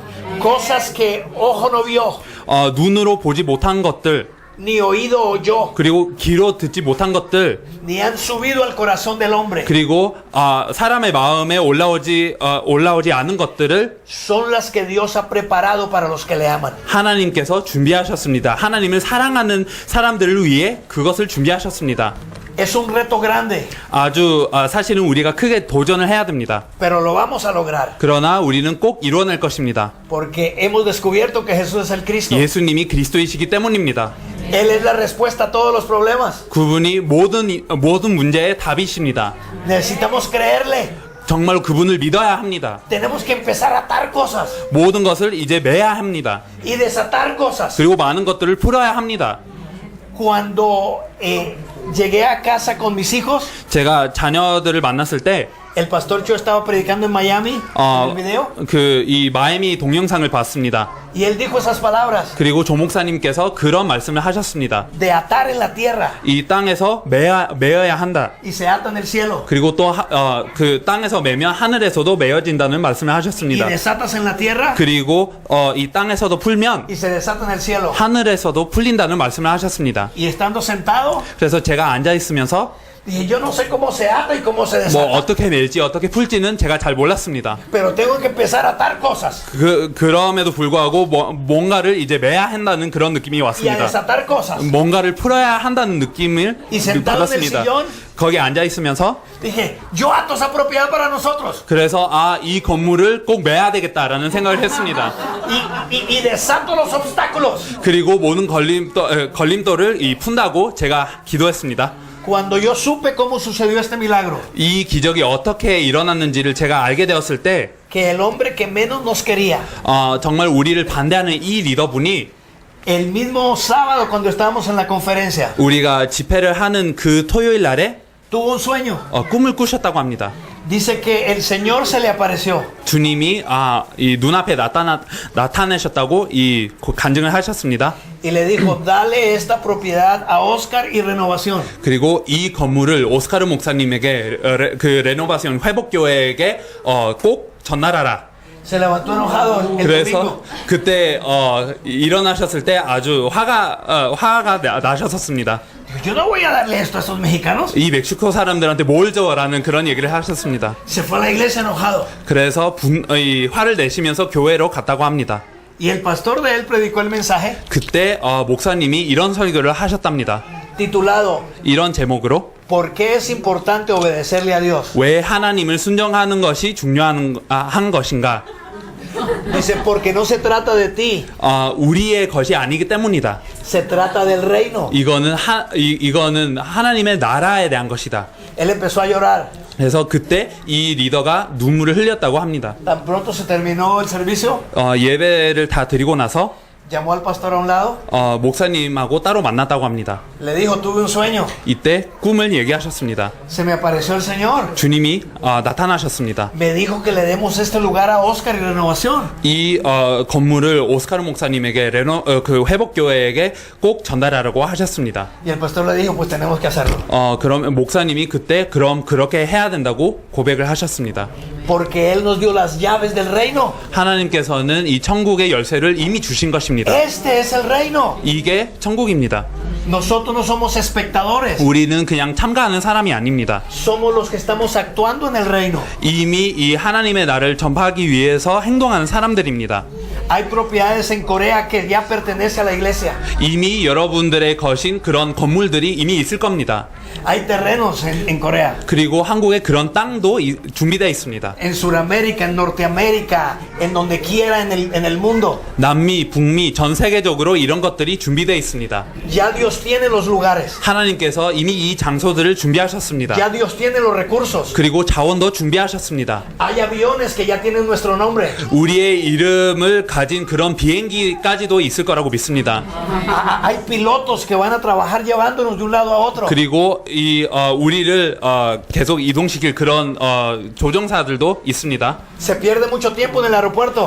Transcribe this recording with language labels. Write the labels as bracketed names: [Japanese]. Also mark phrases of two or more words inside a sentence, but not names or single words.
[Spanish] Cosas que ojo no vio, [Korean] 눈으로 보지 못한 것들, [Spanish] ni oído oyó, [Korean] 그리고 귀로 듣지 못한 것들, [Spanish] ni han subido al corazón del hombre. [Korean] 그리고 사람의 마음에 올라오지 않은 것들을 [Spanish] Son las que Dios ha preparado para los que le aman. [Korean] 하나님께서 준비하셨습니다. 하나님을 사랑하는 사람들을 위해 그것을 준비하셨습니다. [Spanish] Es un reto grande, [Korean] 아주 사실은 우리가 크게 도전을 해야 됩니다. [Spanish] pero lo vamos a lograr. [Korean] 그러나 우리는 꼭 이뤄낼 것입니다. [Spanish] Porque hemos descubierto que Jesús es el Cristo. [Korean] 예수님이 그리스도이시기 때문입니다. [Spanish] Él es la respuesta a todos los problemas. [Korean] 그분이 모든 문제의 답이십니다. [Spanish] Necesitamos creerle. [Korean] 정말 그분을 믿어야 합니다. [Spanish] Tenemos que empezar a atar cosas [Korean] 모든 것을 이제 매야 합니다. [Spanish] y desatar cosas. [Korean] 그리고 많은 것들을 풀어야 합니다. [Spanish] Cuando llegué a casa con mis hijos, [Korean] 제가 자녀들을 만났을 때 [Spanish] el pastor Cho estaba predicando en Miami, en el video, [Korean] 이 마이애미 동영상을 봤습니다. [Spanish] y él dijo esas palabras [Korean] 그리고 조 목사님께서 그런 말씀을 하셨습니다. [Spanish] de atar en la tierra [Korean] 이 땅에서 매어야 한다. [Spanish] y se ata en el cielo, [Korean] 그리고 또 그 땅에서 매면 하늘에서도 매어진다는 말씀을 [Spanish] y [Korean] 하셨습니다. [Spanish] desatas en la tierra [Korean] 그리고 이 땅에서도 풀면 [Spanish] y se desata en el cielo. [Korean] 하늘에서도 풀린다는 말씀을 하셨습니다. [Spanish] Y estando sentado, [Korean] 그래서 제가 앉아 있으면서 [Spanish] dije, yo no sé cómo se ata y cómo se [Korean] 뭐 [Spanish] desata, [Korean] 어떻게 멜지 어떻게 풀지는 제가 잘 몰랐습니다. [Spanish] pero tengo que empezar a atar cosas [Korean] 그럼에도 불구하고 뭔가를 이제 매야 한다는 그런 느낌이 [Spanish] y a [Korean] 왔습니다. [Spanish] desatar cosas. [Korean] 뭔가를 풀어야 한다는 느낌을 [Spanish] Y sentado en el [Korean] 받았습니다. [Spanish] sillón, [Korean] 거기 앉아 있으면서 [Spanish] dije, yo ato esa propiedad para nosotros [Korean] 그래서 이 건물을 꼭 매야 되겠다라는 생각을 했습니다. [Spanish] y desato los obstáculos. [Korean] 그리고 모든 걸림돌을 푼다고 제가 기도했습니다. [Spanish] Cuando yo supe cómo sucedió este milagro, [Korean] 이 기적이 어떻게 일어났는지를 제가 알게 되었을 때 [Spanish] que el hombre que menos nos quería, [Korean] 정말 우리를 반대하는 이 리더분이 [Spanish] el mismo sábado cuando estábamos en la conferencia, [Korean] 우리가 집회를 하는 그 토요일 날에 [Spanish] tuvo un sueño. [Korean] 꿈을 꾸셨다고 합니다. [Spanish] Dice que el Señor se le apareció [Korean] 주님이 이 눈앞에 나타내셨다고 간증을 하셨습니다. [Spanish] y le dijo, dale esta propiedad a Oscar y Renovación. [Korean] 그리고 이 건물을 오스카르 목사님에게 그 레노바시온 회복교회에게 꼭 전달하라. [Spanish] Se levantó enojado el [Korean] 그래서 [Spanish] domingo. [Korean] 그때 일어나셨을 때 아주 화가 나셨었습니다. [Spanish] Dijo, yo no voy a darle esto a estos mexicanos. [Korean] 이 멕시코 사람들한테 뭘 줘라는 그런 얘기를 하셨습니다. [Spanish] Se fue a la iglesia enojado. [Korean] 그래서 화를 내시면서 교회로 갔다고 합니다. [Spanish] Y el pastor de él predicó el mensaje [Korean] 그때 목사님이 이런 설교를 하셨답니다. [Spanish] titulado [Korean] 이런 제목으로 [Spanish] ¿Por qué es importante obedecerle a Dios? [Korean] 왜 하나님을 순종하는 것이 중요한 것인가? [Spanish] Dice, porque no se trata de ti, [Korean] 우리의 것이 아니기 때문이다. [Spanish] se trata del reino. [Korean] 이거는 하나님의 나라에 대한 것이다. [Spanish] Él empezó a llorar. [Korean] 그래서 그때 이 리더가 눈물을 흘렸다고 합니다. [Spanish] Tan pronto se terminó el servicio, [Korean] 예배를 다 드리고 나서 [Spanish] llamó al pastor a un lado, [Korean] 목사님하고 따로 만났다고 합니다. [Spanish] le dijo, tuve un sueño, [Korean] 이때 꿈을 얘기하셨습니다. [Spanish] se me apareció el Señor, [Korean] 주님이 나타나셨습니다. [Spanish] me dijo que le demos este lugar a Oscar y Renovación. [Korean] 이 건물을 오스카르 목사님에게 그 회복교회에게 꼭 전달하라고 하셨습니다. [Spanish] Y el pastor le dijo, pues tenemos que hacerlo. [Korean] 그럼 목사님이 그때 그럼 그렇게 해야 된다고 고백을 하셨습니다. [Spanish] Porque Él nos dio las llaves del reino. [Korean] 하나님께서는 이 천국의 열쇠를 이미 주신 것입니다. [Spanish] Este es el reino. [Korean] 이게 천국입니다. [Spanish] Nosotros no somos espectadores. [Korean] 우리는 그냥 참가하는 사람이 아닙니다. [Spanish] Somos los que estamos actuando en el reino. [Korean] 이미 이 하나님의 나를 전파하기 위해서 행동하는 사람들입니다. [Spanish] Hay propiedades en Corea que ya pertenece a la iglesia. [Korean] 이미 여러분들의 것인 그런 건물들이 이미 있을 겁니다. [Spanish] Hay terrenos en Corea. [Korean] 그리고 한국에 그런 땅도 준비되어 있습니다. [Spanish] En Sudamérica, en Norteamérica, en donde quiera en el mundo. [Korean] 남미, 북미, 전 세계적으로 이런 것들이 준비되어 있습니다. [Spanish] Ya Dios tiene los lugares. [Korean] 하나님께서 이미 이 장소들을 준비하셨습니다. [Spanish] Ya Dios tiene los recursos. [Korean] 그리고 자원도 준비하셨습니다. [Spanish] Hay aviones que ya tienen nuestro nombre. [Korean] 우리의 이름을 가진 그런 비행기까지도 있을 거라고 믿습니다. [Spanish] Hay pilotos que van a trabajar llevándonos de un lado a otro. [Korean] 그리고 우리를 계속 이동시킬 그런 조종사들도 있습니다. [Spanish] Se pierde mucho tiempo en el aeropuerto.